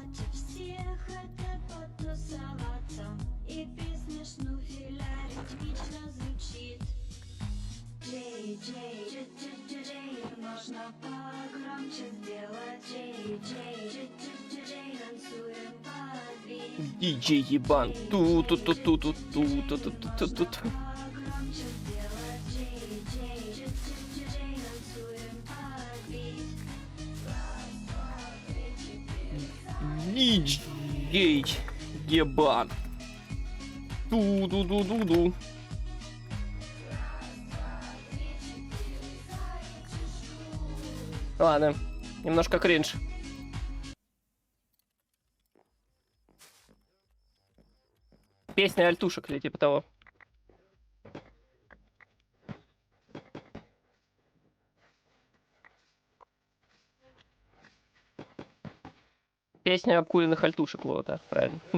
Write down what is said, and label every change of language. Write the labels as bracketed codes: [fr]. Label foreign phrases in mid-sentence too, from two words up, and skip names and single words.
[ru] И песня шнуфеля, ритмично Диджей ебан. Ту-ту-ту-ту-ту-ту-ту-ту-ту-ту-ту. Диджей ебан. Ту-ду-ду-ду-ду. Ладно, немножко кринж. Песня альтушек или типа того. Песня обкуренных альтушек, вот, да, правильно.